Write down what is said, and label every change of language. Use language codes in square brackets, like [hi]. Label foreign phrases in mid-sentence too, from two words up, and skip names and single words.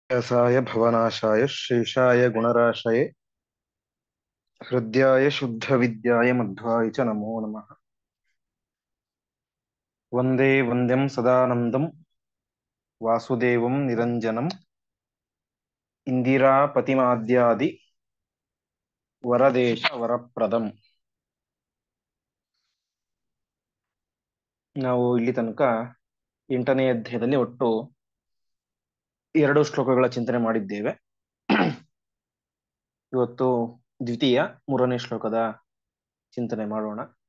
[sa] व्यासाय भवनाशाय श्रीशाय गुणराशये हृद्याय शुद्धविद्याय मध्वाय च नमो नमः। वन्दे वन्द्यं सदानन्दं वासुदेवं निरञ्जनम् इंदिरापतिमाद्यादि वरदेश वरप्रदम्। [kn] ನಾವು ಇಲ್ಲಿ ತನಕ 8ನೇ ಅಧ್ಯಾಯದಲ್ಲಿ ಒಟ್ಟು 2 ಶ್ಲೋಕಗಳ ಚಿಂತನೆ ಮಾಡಿದ್ದೇವೆ. ಇವತ್ತು ದ್ವಿತೀಯ 3ನೇ ಶ್ಲೋಕದ ಚಿಂತನೆ ಮಾಡೋಣ.